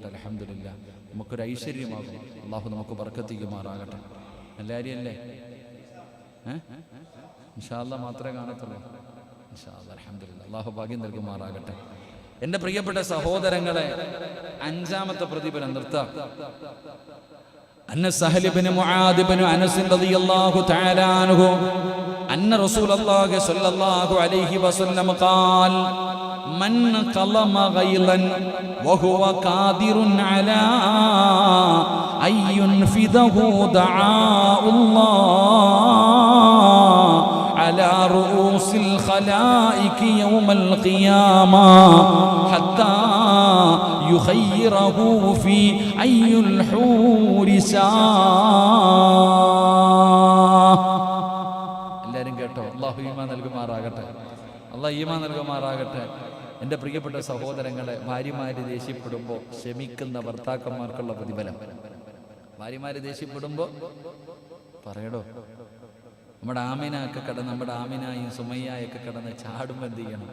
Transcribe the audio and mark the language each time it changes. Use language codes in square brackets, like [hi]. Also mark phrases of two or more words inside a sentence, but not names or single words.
[ml] അൽഹംദുലില്ലാ, നമുക്കൊരു ഐശ്വര്യമാകും. അള്ളാഹു നമുക്ക് ബർക്കത്തിക്കുമാറാകട്ടെ. എല്ലാവരും അല്ലേ? [ar] إن شاء الله [ml] മാത്രമേ കാണത്തുള്ളൂ. [ar] إن شاء الله الحمد لله, [ml] അള്ളാഹു ഭാഗ്യം നൽകുമാറാകട്ടെ. എൻ്റെ പ്രിയപ്പെട്ട സഹോദരങ്ങളെ, അഞ്ചാമത്തെ പ്രതിഫലം നിർത്താം. [ar] أن سهل بن معاذ بن أنس رضي الله تعالى عنه أن رسول الله صلى الله عليه وسلم قال من قلم غيظا وهو قادر على أن ينفذه دعاء الله على رؤوس الخلائق يوم القيامة حتى يخيره في أي الحور شاء. [ml] എല്ലാവരും കേട്ടോ? അള്ളാഹു ഈമാൻ നൽകുമാറാകട്ടെ. അള്ളാഹു ഈമാൻ നൽകുമാറാകട്ടെ. എൻ്റെ പ്രിയപ്പെട്ട സഹോദരങ്ങളെ, ഭാര്യമാര് ദേഷ്യപ്പെടുമ്പോൾ ക്ഷമിക്കുന്ന ഭർത്താക്കന്മാർക്കുള്ള പ്രതിഫലം. ഭാര്യമാര് ദേഷ്യപ്പെടുമ്പോൾ പറയടോ, നമ്മുടെ ആമിനായും സുമയ്യായൊക്കെ കടന്ന് ചാടുമ്പോൾ എന്ത് ചെയ്യണം?